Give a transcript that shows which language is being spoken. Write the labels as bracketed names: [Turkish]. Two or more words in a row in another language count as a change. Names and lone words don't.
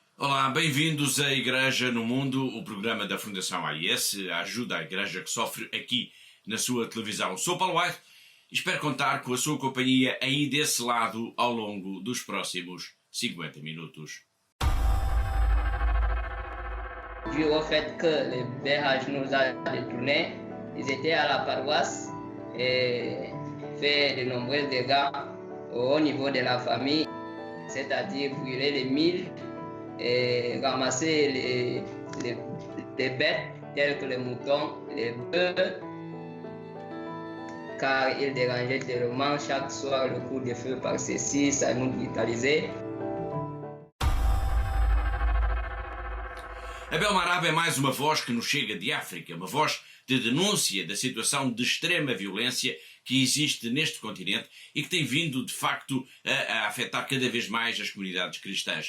[Portuguese] Olá, bem-vindos à Igreja no Mundo, o programa da Fundação AIS, a ajuda à Igreja que sofre aqui na sua televisão. Sou Paulo White e espero contar com a sua companhia aí desse lado ao longo dos próximos 50 minutos. [French] Dû au fait que le BRH nous a détournés, ils étaient à la paroisse et fait de nombreux dégâts au niveau de la famille, c'est-à-dire brûler les milles et ramasser les bêtes telles que les moutons, les bœufs, car ils dérangeaient tellement chaque soir le coup de feu par ceci, ça nous brutalisait. [Portuguese] Abel Marab é mais uma voz que nos chega de África, uma voz de denúncia da situação de extrema violência que existe neste continente e que tem vindo, de facto, a afetar cada vez mais as comunidades cristãs.